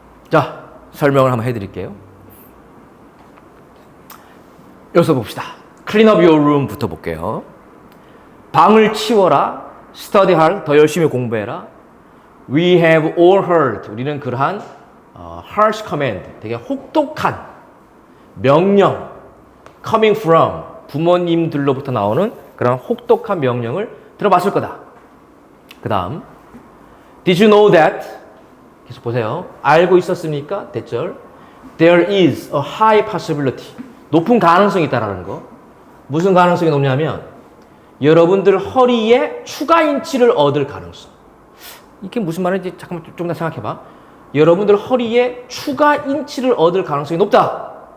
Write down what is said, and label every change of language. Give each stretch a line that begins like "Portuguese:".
Korean: 자, 설명을 한번 해드릴게요. 여기서 봅시다.
English: Clean up your room
Korean: 부터 볼게요. 방을 치워라.
English: Study hard.
Korean: 더 열심히 공부해라.
English: We have all heard.
Korean: 우리는 그러한
English: harsh command,
Korean: 되게 혹독한 명령,
English: coming from,
Korean: 부모님들로부터 나오는 그런 혹독한 명령을 들어봤을 거다. 그 다음,
English: Did you know that?
Korean: 계속 보세요. 알고 있었습니까? 대절.
English: There is a high possibility.
Korean: 높은 가능성이 있다라는 거. 무슨 가능성이 높냐면 여러분들 허리에 추가 인치를 얻을 가능성. 이게 무슨 말인지 잠깐만 좀 더 생각해봐. 여러분들 허리에 추가 인치를 얻을 가능성이 높다.